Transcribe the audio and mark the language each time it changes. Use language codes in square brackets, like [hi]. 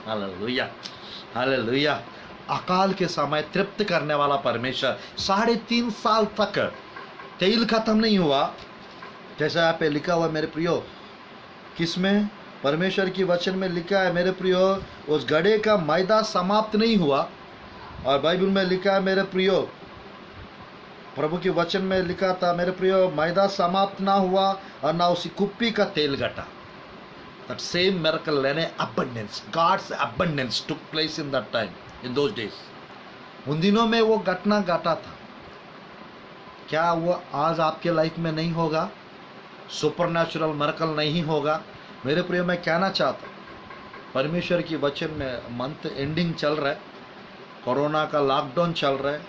[hi] Hallelujah, hallelujah. अकाल के समय तृप्त करने वाला परमेश्वर 3.5 साल तक तेल खत्म नहीं हुआ, जैसा यहाँ पे लिखा हुआ मेरे प्रियो। किसमें? परमेश्वर की वचन में लिखा है मेरे प्रियो, उस गड़े का मैदा समाप्त नहीं हुआ। और बाइबल में लिखा है मेरे प्रियो, प्रभु के वचन में लिखा था मेरे प्रियो, मैदा समाप्त ना हुआ और ना उसी कुप्पी का तेल घटा। [en] That same miracle and abundance, God's abundance took place in that time, in those days. [hi] उन दिनों में वो घटना घटा था। क्या वो आज आपके लाइफ में नहीं होगा? [en] supernatural miracle [hi] नहीं होगा? मेरे प्रियो, मैं कहना चाहता हूँ परमेश्वर की वचन में [en] month ending [hi] चल रहा है, कोरोना का लॉकडाउन चल रहा है।